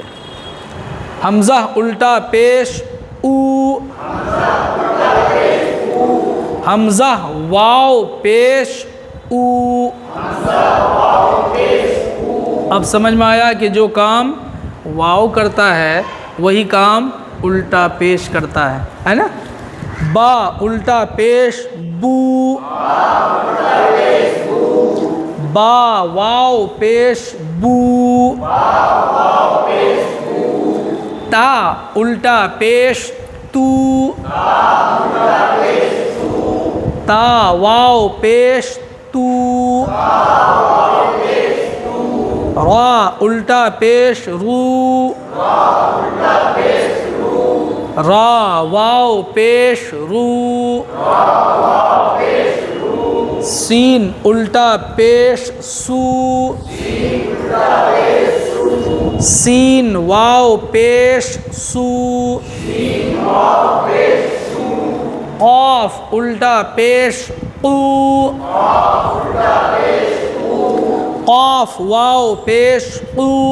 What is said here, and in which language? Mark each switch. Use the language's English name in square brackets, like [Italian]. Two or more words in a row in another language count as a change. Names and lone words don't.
[Urdu] حمزہ الٹا پیش او، حمزہ واو پیش او۔ اب سمجھ میں آیا کہ جو کام واو کرتا ہے وہی کام الٹا پیش کرتا ہے نا؟ با الٹا پیش بو، با واو پیش بو۔ تا الٹا پیش تو، تا واو پیش تو۔ را الٹا پیش رو، را واو پیش رو۔ سین الٹا پیش سو، سین واو پیش سو۔ قاف الٹا پیش قو، قاف واو پیش قو۔